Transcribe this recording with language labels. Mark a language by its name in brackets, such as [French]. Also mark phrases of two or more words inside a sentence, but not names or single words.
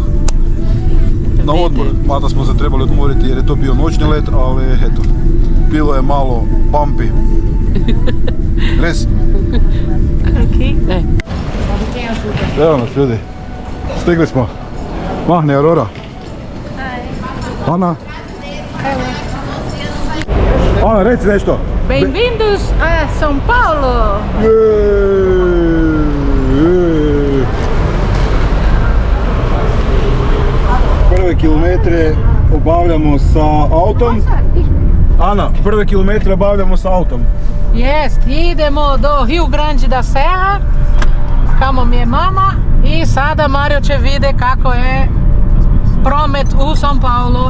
[Croatian] Na odmor, mada smo se trebali odmoriti jer je to bio noćni let, ali eto, bilo je malo bumpy. Res? Evo nas ljudi, stigli smo. Mahni Aurora. Ana. Ana, reci nešto. [Portuguese] Bem-vindos a São Paulo. [Croatian] Prve kilometre obavljamo sa autom. Ana, prve kilometre obavljamo sa autom. Jest, idemo do Rio Grande da Serra, kamo mi je mama, i sada Mario će vide kako je promet u São Paulo.